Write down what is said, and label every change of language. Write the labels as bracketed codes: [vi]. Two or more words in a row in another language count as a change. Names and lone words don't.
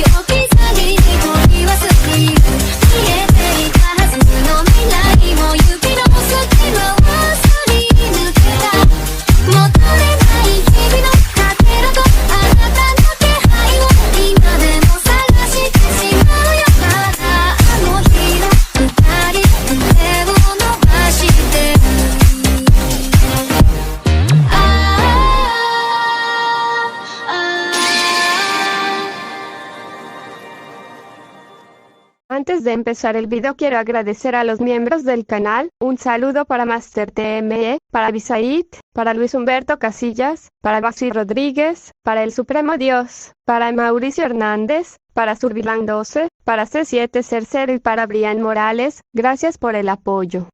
[ja] 置き去りに取り忘れる見えていたはずの未来も指の隙間をすり抜けた戻れない日々のかけらとあなたの気配を今でも探してしまうよまだあの日の二人腕を伸ばしてる [es] Antes de empezar el video quiero agradecer a los miembros del canal, un saludo para Master TME, para Abisaid, para Luis Humberto Casillas, para Basi Rodríguez, para El Supremo Dios, para Mauricio Hernández, para Survilan 12, para C7 Cercero y para Brian Morales, gracias por el apoyo.